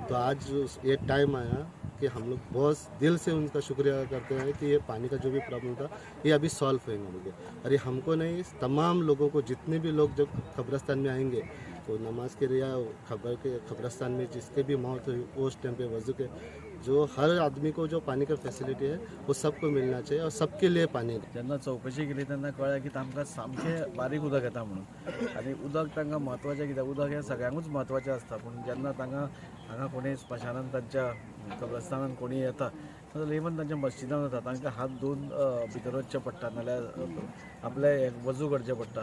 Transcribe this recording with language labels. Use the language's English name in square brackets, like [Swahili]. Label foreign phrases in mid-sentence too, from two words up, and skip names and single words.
[Hindi] तो आज ये टाइम आया कि हम लोग बहुत दिल से उनका शुक्रिया करते हैं कि ये पानी का जो भी प्रॉब्लम था ये अभी सॉल्व होएगा मुझे। अरे हमको नहीं, तमाम लोगों को, जितने भी लोग जब कब्रिस्तान में आएंगे तो नमाज के लिए कब्रिस्तान में जिसके भी मौत हुई उस टाइम पे वजू के जो हर आदमी को जो पानी का फॅसिलिटी है वो सबको मिलना चाहिए और सबके लिए पाणी। [Konkani] जेन्ना चौकशी केली तेन्ना कळ्ळें की तांकां सामकें बारीक उदक येता म्हणून, आनी उदक तांकां म्हत्वाचें कित्याक उदक हें सगळ्यांकूच म्हत्वाचें आसता। पूण जेन्ना तांकां हांगा कोणी स्मशानान तांच्या कब्रिस्तानान कोणी येता जाल्यार इवन तांच्या मस्जिदान वता तांकां हात धुवन भितर वचचें पडटा, नाल्यार आपले वजू करचें पडटा।